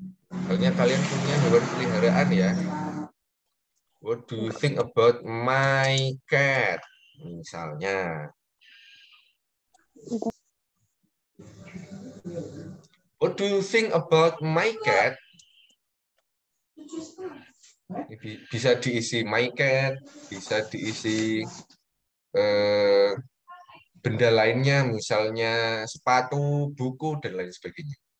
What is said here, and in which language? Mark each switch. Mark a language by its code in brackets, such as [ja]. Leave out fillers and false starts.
[id] Misalnya kalian punya hewan peliharaan ya. [en] What do you think about my cat? Misalnya. What do you think about my cat? [id] Bisa diisi my cat, bisa diisi benda lainnya, misalnya sepatu, buku, dan lain sebagainya.